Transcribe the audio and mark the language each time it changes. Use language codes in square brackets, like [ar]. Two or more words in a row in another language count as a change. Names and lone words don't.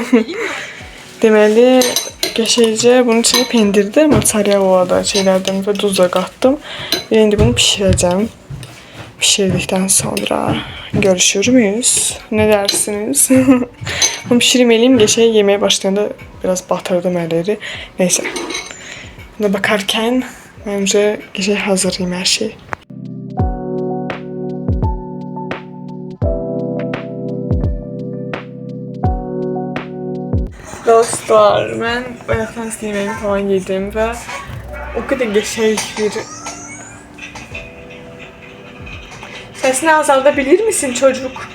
[az] Deməli, qəşəngcə bunun içində pendirdə mozzarella da şeylərdən və duz da qatdım. Və indi bunu bişirəcəm. [tr] pişirdikten sonra görüşür müyüz? Ne dersiniz? Pişirmeliyim. Geçen yemeğe başlayanda biraz batırdım elleri. Neyse. Buna bakarken bence geçen hazırlayayım her şeyi. [az] Dostlar, mən ayaqdan yeməğimi falan yedim və o qədər qəşəng bir... Səsini azalda bilir misin çocuk?